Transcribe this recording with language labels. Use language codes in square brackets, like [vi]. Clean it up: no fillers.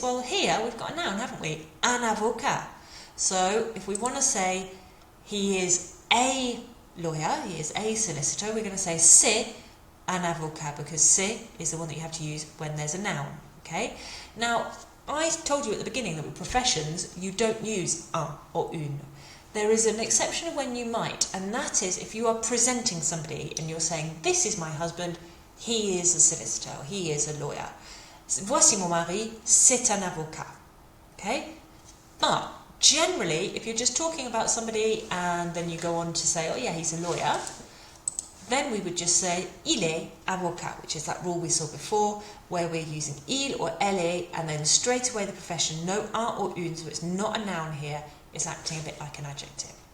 [en] Well, here we've got a noun, haven't we? Un avocat. So if we want to say he is a lawyer, he is a solicitor, we're going to say [fr] c'est un avocat, [en] because c'est is the one that you have to use when there's a noun. Okay. Now, I told you at the beginning that with professions, you don't use un or une. There is an exception when you might, and that is if you are presenting somebody and you're saying, this is my husband, he is a solicitor, he is a lawyer. [fr] Voici mon mari, c'est un avocat. [en] Okay? But generally, if you're just talking about somebody and then you go on to say, oh yeah, he's a lawyer, then we would just say [fr] il est avocat, [en] which is that rule we saw before, where we're using il or elle est, and then straight away the profession, no un or une, so it's not a noun here, it's acting a bit like an adjective.